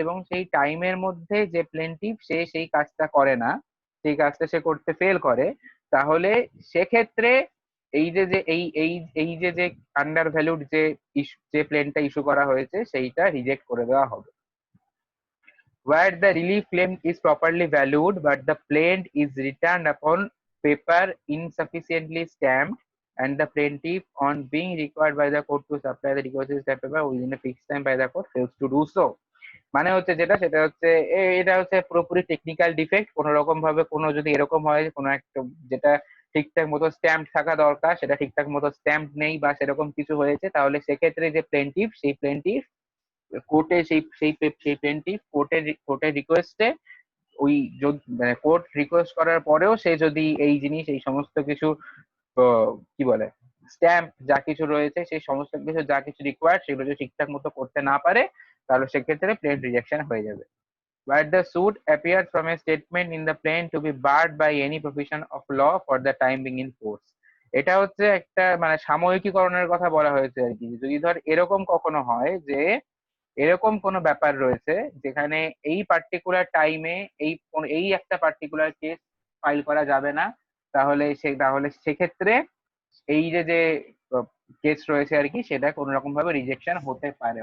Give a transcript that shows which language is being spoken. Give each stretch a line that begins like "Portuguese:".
Bangla: সেই টাইমের মধ্যে যে প্লেন্টিফ সে সেই কাজটা করে না, সেই কাজটা সে করতে ফেল করে, তাহলে সেক্ষেত্রে এই যে যে এই এই এই যে যে আন্ডার ভ্যালুড যে প্লেনটা ইস্যু করা হয়েছে সেইটা রিজেক্ট করে দেওয়া হবে।
English: Where the relief claim is properly valued but the plaint is returned upon paper insufficiently stamped, and the plaintiff, on being required by the court to supply the requisite stamp paper within a fixed time by the court, fails to do so.
Bangla: মানে হচ্ছে সেটা হচ্ছে এটা হচ্ছে পুরোপুরি technical defect. কোন রকম ভাবে কোনো যদি এরকম হয় যে কোনো একটা যেটা ঠিকঠাক মতো স্ট্যাম্প থাকা দরকার সেটা ঠিকঠাক মতো স্ট্যাম্প নেই বা সেরকম কিছু হয়েছে, তাহলে সেক্ষেত্রে যে প্লেন্টিফ কোর্টে সেই প্লেন্টিফ কোর্টের রিকোয়েস্টে ওই মানে কোর্ট রিকোয়েস্ট করার পরেও সে যদি এই সমস্ত কিছু কি বলে স্ট্যাম্প যা কিছু রয়েছে সেই সমস্ত কিছু যা কিছু রিকোয়ার্ড সেগুলো যদি ঠিকঠাক মতো করতে না পারে, তাহলে সেক্ষেত্রে প্লেন্ট রিজেকশন হয়ে যাবে।
English: Where the suit appears from a statement in the plain to be barred by any provision of law for the time being in force.
Bangla: এটা হচ্ছে একটা মানে সাময়িকীকরণের কথা বলা হয়েছে আর কি। যদি ধর এরকম কখনো হয় যে এরকম কোনো ব্যাপার রয়েছে যেখানে এই পার্টিকুলার টাইমে এই একটা পার্টিকুলার কেস ফাইল করা যাবে না, তাহলে সেক্ষেত্রে এই যে যে কেস রয়েছে আর কি সেটা কোনো রকম ভাবে রিজেকশন হতে পারে।